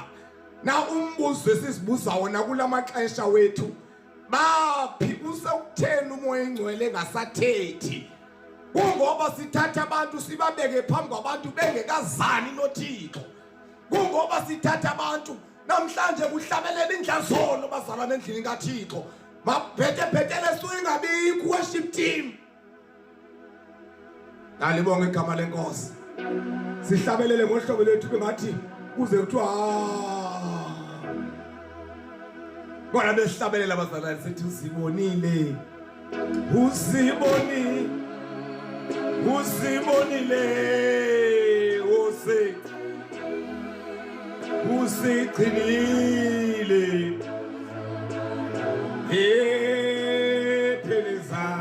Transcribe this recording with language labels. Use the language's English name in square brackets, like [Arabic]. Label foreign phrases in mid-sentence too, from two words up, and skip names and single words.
[Xhosa] Na umbuzo esizibuza wona kulamaxesha wethu baphi usekutheni umoya engcwele engasathethi kungoba sithatha abantu sibabeke phambi kwabantu bengekazani noThixo kungoba sithatha abantu namhlanje kuhlabelela indlazono bazalwane endlini kaThixo mabhethe suyingabikho [English] worship team. [Xhosa] Alibonge igama lenkosi sihlabelele ngohlobo lethu bengathi kuze kuthiwa bona besihlabelela bazalwane sithi usibonile usiqinile pheleza